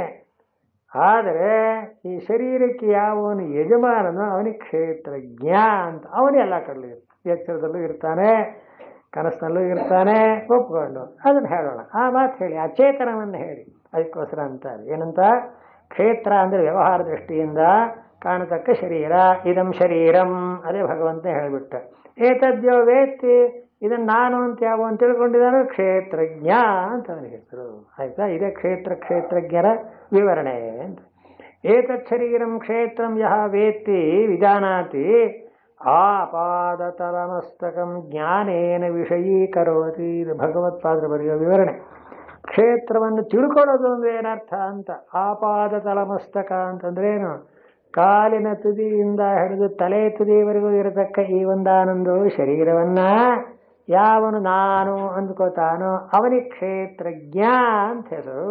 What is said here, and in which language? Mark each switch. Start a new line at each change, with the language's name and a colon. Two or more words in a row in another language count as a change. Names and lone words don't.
Kannada: ಆದರೆ ಈ ಶರೀರಕ್ಕೆ ಯಾವನು ಯಜಮಾನನೋ ಅವನಿಗೆ ಕ್ಷೇತ್ರಜ್ಞ ಅಂತ. ಅವನೇ ಎಲ್ಲ ಕಡಲು ಎಚ್ಚರದಲ್ಲೂ ಇರ್ತಾನೆ, ಕನಸಿನಲ್ಲೂ ಇರ್ತಾನೆ. ಒಪ್ಕೊಂಡು ಅದನ್ನು ಹೇಳೋಣ. ಆ ಮಾತು ಹೇಳಿ, ಆ ಚೇತನವನ್ನು ಹೇಳಿ. ಅದಕ್ಕೋಸ್ಕರ ಅಂತಾರೆ ಏನಂತ? ಕ್ಷೇತ್ರ ಅಂದರೆ ವ್ಯವಹಾರ ದೃಷ್ಟಿಯಿಂದ ಕಾಣತಕ್ಕ ಶರೀರ.
Sanskrit: ಇದಂ ಶರೀರಂ,
Kannada: ಅದೇ ಭಗವಂತ ಹೇಳಿಬಿಟ್ಟ.
Sanskrit: ಏತದ್ಯೋ ವೇತ್ತಿ,
Kannada: ಇದನ್ನು ನಾನು ಅಂತ ಯಾವ ಅಂತ ತಿಳ್ಕೊಂಡಿದ್ದಾನೋ ಕ್ಷೇತ್ರಜ್ಞ ಅಂತ ಅವನಿಗೆ ಹೆಸರು. ಆಯ್ತಾ? ಇದೇ ಕ್ಷೇತ್ರಜ್ಞರ ವಿವರಣೆ ಅಂತ.
Sanskrit: ಏತತ್ ಶರೀರಂ ಕ್ಷೇತ್ರಂ ಯಹ ವೇತ್ತಿ ವಿಜಾನಾತಿ ಆಪಾದತಲಮಸ್ತಕಂ ಜ್ಞಾನೇನ ವಿಷಯೀಕರೋತಿ.
Kannada: ಇದು ಭಗವತ್ಪಾದರ ಬರೆಯೋ ವಿವರಣೆ. ಕ್ಷೇತ್ರವನ್ನು ತಿಳ್ಕೊಳ್ಳೋದು ಅಂದ್ರೆ ಏನರ್ಥ ಅಂತ. ಆಪಾದತಲಮಸ್ತಕ ಅಂತಂದ್ರೇನು? ಕಾಲಿನ ತುದಿಯಿಂದ ಹಿಡಿದು ತಲೆ ತುದಿಯವರೆಗೂ ಇರತಕ್ಕ ಈ ಒಂದಾನೊಂದು ಶರೀರವನ್ನ ಯಾವನು ನಾನು ಅಂದ್ಕೋತಾನೋ ಅವನಿಗೆ ಕ್ಷೇತ್ರಜ್ಞ ಅಂತ ಹೆಸರು.